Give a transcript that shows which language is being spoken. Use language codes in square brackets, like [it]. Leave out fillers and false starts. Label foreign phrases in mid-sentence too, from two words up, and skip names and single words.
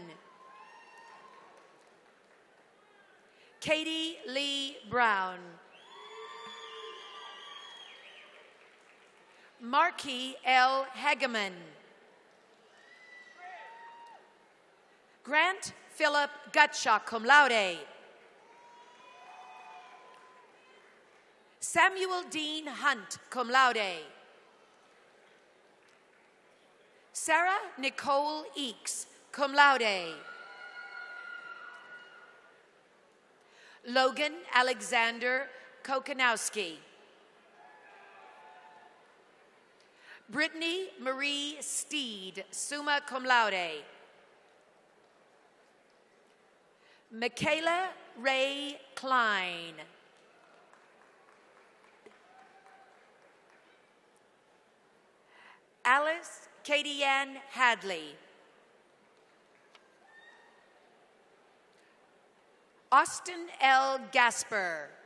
[en] Katie Lee Brown. Marquis L. Hageman. Grant Philip Gutschak, [la] cum laude. [en] Samuel Dean Hunt, [la] cum laude. [en] Sarah Nicole Eakes, [la] cum laude. [en] Logan Alexander Kokanowski. Brittany Marie Steed, [la] summa cum laude. [en] Michaela Ray Klein. Alice Katie Ann Hadley. Austin L. Gasper.